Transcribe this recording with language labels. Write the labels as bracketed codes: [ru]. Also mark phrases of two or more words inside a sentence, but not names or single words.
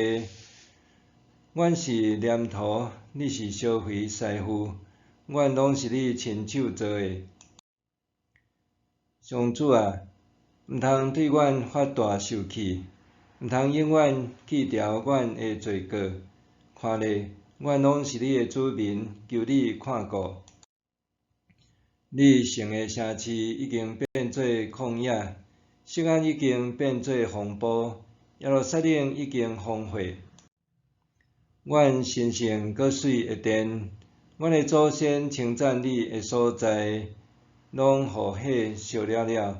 [nan] 阮是黏土，你是烧灰师傅，阮拢是你亲手做的。上主啊，毋通对阮发大受气，毋通永远记牢阮的罪过。看咧，阮拢是你的子民，求你看顾。你圣的城市已经变做旷野，锡安已经变做荒埔，耶路撒冷已经荒废。阮神圣搁水的殿，阮的祖先称赞你的所在，拢互火烧了了。